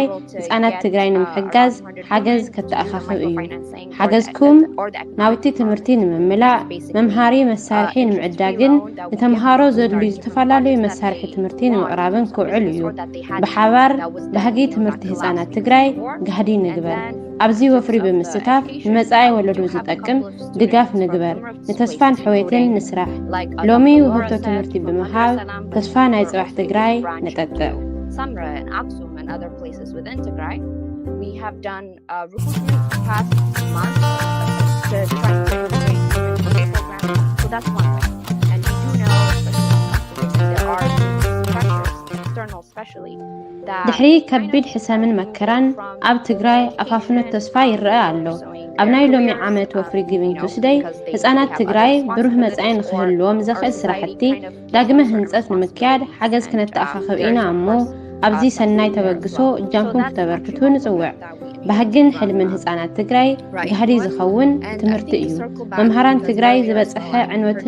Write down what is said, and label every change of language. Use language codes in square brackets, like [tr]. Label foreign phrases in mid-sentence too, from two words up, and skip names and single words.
[ti] ህፃናት ትግራይ ንምሕጋዝ ሓገዝ ከተኣኻኽብ እዩ። ሓገዝኩም ናውቲ ትምህርቲ ንምምላእ መምሃሪ መሳርሒ ንምዕዳግን ንተምሃሮ ዘድልዩ ዝተፈላለዩ መሳርሒ ትምህርቲ ንምቕራብን ክውዕል እዩ። ብሓባር ባህጊ ትምህርቲ ህፃናት ትግራይ ጋህዲ ንግበር። ኣብዚ ወፍሪ ብምስታፍ ንመጻኢ ወለዶ ዝጠቅም ድጋፍ ንግበር። ንተስፋን ሕወትን ንስራሕ። ሎሚ ውህብቶ ትምህርቲ ብምሃብ ተስፋ ናይ ጽባሕ ትግራይ ንጠጥዕ። [en] Samra and Aksum and other places within Tigray, we have done recruitment past month to try to integrate the program. So that's one way. And we do know, especially there are pressures, external especially, [ti] ድሕሪ ከቢድ ሕሰምን መከራን ኣብ ትግራይ ኣፋፍኖት ተስፋ ይረአ ኣሎ። ኣብ ናይ ሎሚ ዓመት ወፍሪ ጊቪንግ ቱስደይ ህፃናት ትግራይ ብሩህ መጻኢ ንኽህልዎም ዘኽእል ስራሕቲ ዳግመ ህንፀት ንምክያድ ሓገዝ ክነተኣኻኽብ ኢና እሞ ኣብዚ ሰናይ ተበግሶ እጃምኩም ክተበርክቱ ንጽውዕ። ባህግን ሕልምን ህፃናት ትግራይ ጋህዲ ዝኸውን ትምህርቲ እዩ። መምሃራን ትግራይ ዝበፅሐ ዕንወትን